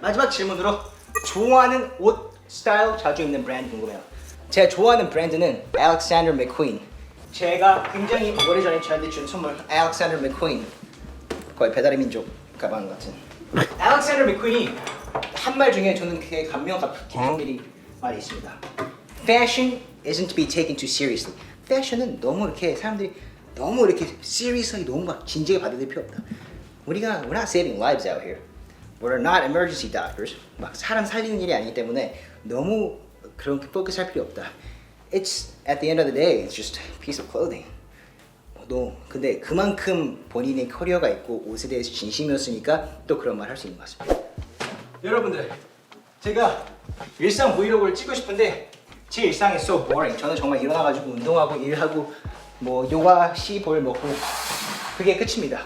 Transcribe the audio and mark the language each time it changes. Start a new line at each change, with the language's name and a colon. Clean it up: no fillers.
Korean: 마지막 질문으로 좋아하는 옷 스타일 자주 입는 브랜드 궁금해요. 제가 좋아하는 브랜드는 Alexander McQueen. 제가 굉장히 오래전에 저한테 준 선물 Alexander McQueen 거의 배달의 민족 가방 같은 Alexander McQueen이 한 말 중에 저는 되게 감명 깊은 말이 있습니다.
English: Fashion isn't to be taken too seriously.
Korean: 패션은 너무 이렇게 사람들이 너무 이렇게 seriously 너무 막 진지하게 받아들일 필요 없다.
English: we're not saving lives out here. We're not emergency doctors.
Korean: 막 사람 살리는 일이 아니기 때문에 너무 그렇게 포커스할 필요 없다.
English: It's at the end of the day, it's just a piece of clothing.
Korean: 근데 그만큼 본인의 커리어가 있고 옷에 대해서 진심이었으니까 또 그런 말 할 수 있는 것 같습니다. 여러분들, 제가 일상 브이로그를 찍고 싶은데 제 일상이
English: so boring.
Korean: 저는 정말 일어나가지고 운동하고 일하고 뭐 요가 시볼 먹고 그게 끝입니다.